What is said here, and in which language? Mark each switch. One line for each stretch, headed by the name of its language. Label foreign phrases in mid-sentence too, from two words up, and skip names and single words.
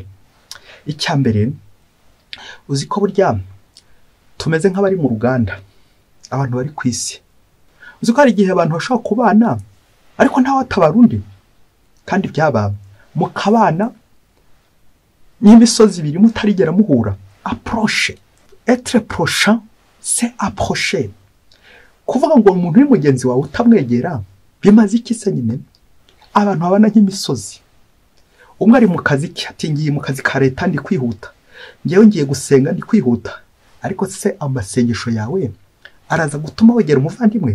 Kinyarwanda: Icya mbere, uzi ko burya tumeze nk'abari mu ruganda, abantu bari ku isi. Uzi ko hari igihe abantu bashobora kubana ariko ntawe atabara undi, kandi byaba mukabana n'imisozi ibiri mutarigera muhura.
French: Approche, être prochain, c'est approcher.
Kinyarwanda: Kuvuga ngo umuntu uri mugenzi wawe utamwegera bimaze iki se nyine? Abantu babana nk'imisozi. Umwe ari mu kazi ke, ati ngiye mu kazi ka leta ndi kwihuta, ngewe ngiye gusenga ndi kwihuta. Ariko se amasengesho yawe araza gutuma wegera umuvandimwe?